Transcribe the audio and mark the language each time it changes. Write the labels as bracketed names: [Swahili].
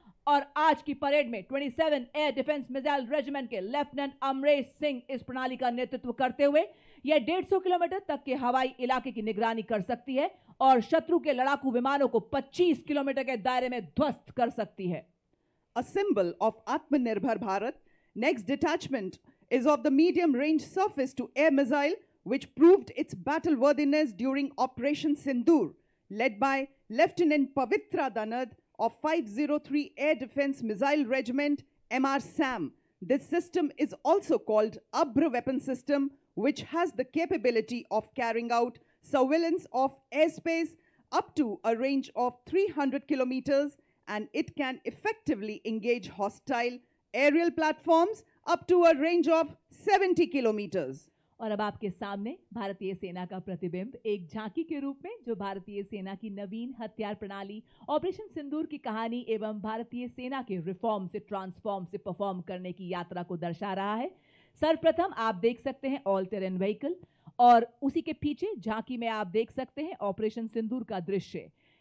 [Hindi] और आज की परेड में 27 एयर डिफेंस मिसाइल रेजिमेंट के लेफ्टिनेंट अमरेश सिंह इस प्रणाली का नेतृत्व करते हुए यह 150 किलोमीटर तक के हवाई इलाके की निगरानी कर सकती है और शत्रु के लड़ाकू विमानों को 25 किलोमीटर के दायरे में ध्वस्त कर सकती है। [English] A symbol of Atmanirbhar Bharat, next detachment is of the medium-range surface-to-air missile which proved its battle worthiness during Operation Sindoor, led by Lieutenant Pavitra Danad of 503 Air Defense Missile Regiment, MR SAM. This system is also called Abra weapon system, which has the capability of carrying out surveillance of airspace up to a range of 300 kilometers, and it can effectively engage hostile aerial platforms up to a range of 70 kilometers. [Hindi] और अब आपके सामने भारतीय सेना का प्रतिबिंब एक झांकी के रूप में, जो भारतीय सेना की नवीन हथियार प्रणाली ऑपरेशन सिंदूर की कहानी एवं भारतीय सेना के रिफॉर्म से ट्रांसफॉर्म से परफॉर्म करने की यात्रा को दर्शा रहा है। सर्वप्रथम आप देख सकते हैं ऑल टेरेन व्हीकल, और उसी के पीछे झांकी में आप देख सकते हैं ऑपरेशन सिंदूर का दृश्य।